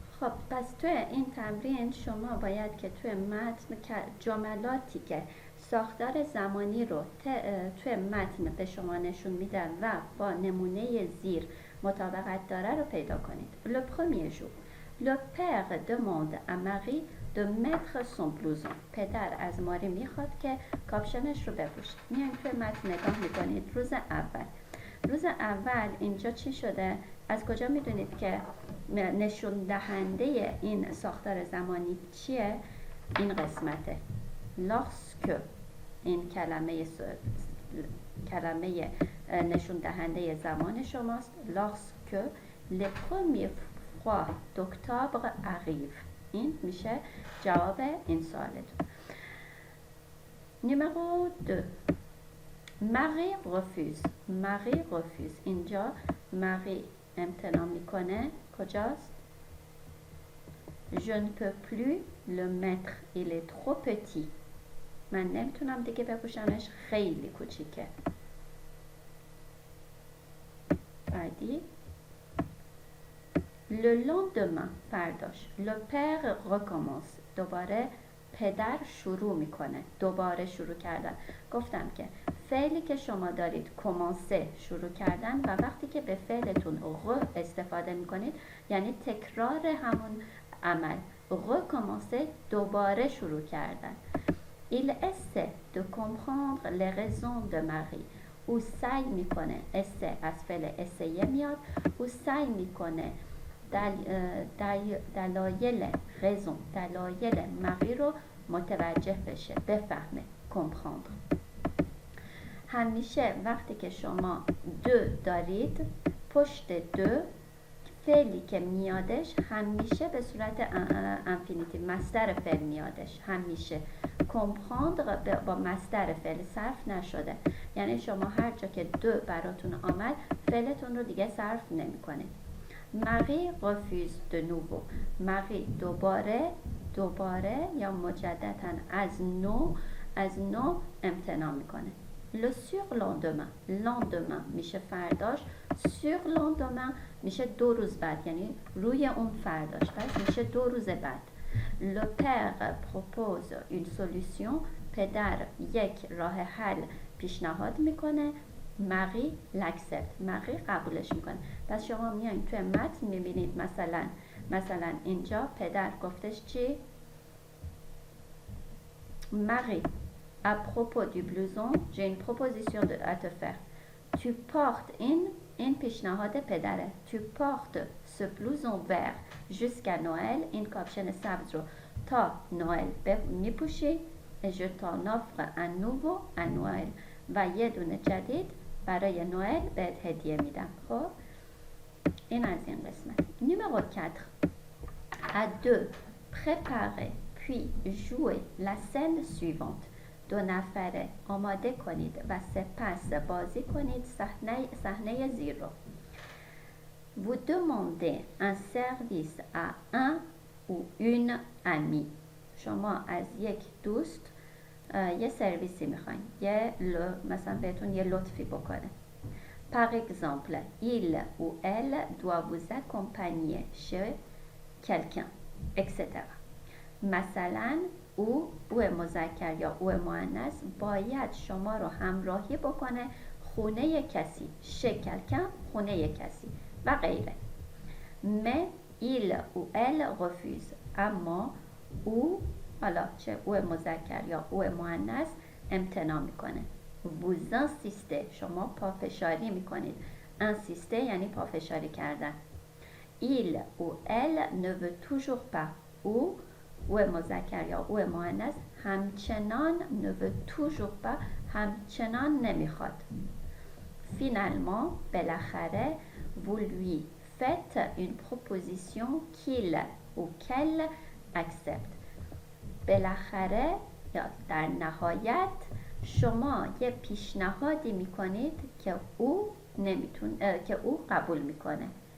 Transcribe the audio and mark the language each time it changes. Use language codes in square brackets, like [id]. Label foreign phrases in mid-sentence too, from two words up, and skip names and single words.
[fa] خب پس توی این تمرین شما باید که توی متن جملاتی که ساختار زمانی رو توی متن به شما نشون میدن و با نمونه زیر مطابقت داره رو پیدا کنید. [fr] Le premier jour. Le père demande à Marie de mettre son blouson. [fa] پدر از ماری میخواد که کاپشنش رو بپوشه. میایم توی متن نگاه میکنید. روز اول اینجا چی شده؟ از کجا میدونید که نشون دهنده این ساختار زمانی چیه؟ این قسمته. lorsque این کلمه نشون دهنده زمان شماست. [fr] lorsque le premier froid d'octobre arrive. [fa] این میشه جواب این سوالتون. [fr] numéro 2. Marie refuse. [fa] اینجا Marie امتناع میکنه. کجاست؟ [fr] Je ne peux plus le mettre. Il est trop petit. [fa] من نمیتونم دیگه بپوشمش، خیلی کوچیکه. بعدی [fr] Le lendemain [fa] فرداش. [fr] Le père recommence. [fa] دوباره پدر شروع میکنه. دوباره شروع کردن. گفتم که فعلی که شما دارید کمانسه شروع کردن و وقتی که به فعلتون استفاده میکنید یعنی تکرار همون عمل. recommencer دوباره شروع کردن. [fr] Il essaie de comprendre les raisons de Marie. [fa] او سعی میکنه، از فعل اسیه میاد، او سعی میکنه دلایل ماری رو متوجه بشه، بفهمه. [fr] comprendre. [fa] همیشه وقتی که شما دو دارید پشت دو فعلی که میادش همیشه به صورت انفینیتیو مصدر فعل میادش. همیشه comprendre با مصدر فعل صرف نشده، یعنی شما هر جا که دو براتون آمد فعلتون رو دیگه صرف نمیکنه. [fr] Marie refuse de nouveau. [fa] Marie دوباره یا مجددا از نو امتناع میکنه. [fr] Le surlendemain [fa] میشه فرداش. surlendemain میشه 2 روز بعد، یعنی روی اون فرداش، پس میشه 2 روز بعد. [fr] Le père propose une solution. [fa] پدر یک راه حل پیشنهاد میکنه. Marie l'accepte. Marie قبولش میکنه. پس شما میایین توی متن میبینید مثلا اینجا پدر گفتش چی؟ [fr] Marie, à propos du blouson, j'ai une proposition à te faire. Tu portes [fa] این پیشنهاد پدره. [fr] Tu portes ce blouson vert jusqu'à Noël. [fa] این کاپشن سبز رو تا نوئل میپوشی. [fr] Et je t'en offre un nouveau à Noël. [fa] و یه دونه جدید برای نوئل بهت هدیه میدم. خب این از این قسمت. [fr] Numéro 4. À deux, préparez puis jouez la scène suivante. [fa] 2 نفره آماده کنید و سپس بازی کنید صحنه زیر رو. [fr] Vous demandez un service à un ou une amie. [fa] شما از یک دوست یه سرویسی میخواین، مثلا بهتون یه لطفی بکنه. [fr] Par exemple, il ou elle doit vous accompagner chez quelqu'un, etc. [fa] مثلا او مذکر یا او مؤنث باید شما رو همراهی بکنه خونه کسی. [fr] chez quelqu'un [fa] خونه کسی و غیره. [fr] Mais il ou elle refuse. [fa] اما او، حالا چه او مذکر یا او مؤنث، امتناع میکنه. [fr] vous insistez. [fa] شما پافشاری میکنید. insister یعنی پافشاری کردن. [fr] il ou elle ne veut toujours pas. [fa] او مذکر یا او مؤنث همچنان [fr] ne veut toujours pas [fa] همچنان نمیخواد. [fr] finalement بالاخره vous lui faites une proposition qu'il ou qu'elle accepte. [fa] بالاخره یا در نهایت شما یه پیشنهادی میکنید که او قبول میکنه.